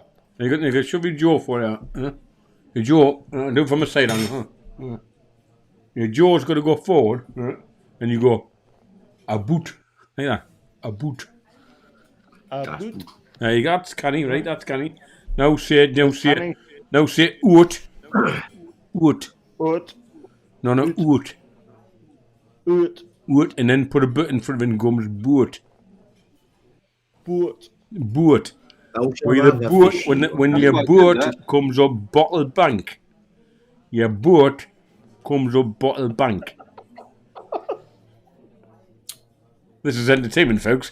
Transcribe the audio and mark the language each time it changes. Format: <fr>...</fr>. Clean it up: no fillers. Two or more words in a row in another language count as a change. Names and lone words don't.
<en>You got shove your jaw for you. Your jaw. Do it from a side angle. Your jaw's got to go forward, and you go a boot. Like that. A boot. Boot. There you go. That's canny, right? That's canny. Now say oot. Oot. Oot. No, oot. Oot. Oot, and then put a bit in front of it and comes boot. Boot. Boot. When When your boat comes up Bottle Bank, your boat comes up Bottle Bank. This is entertainment, folks.</en>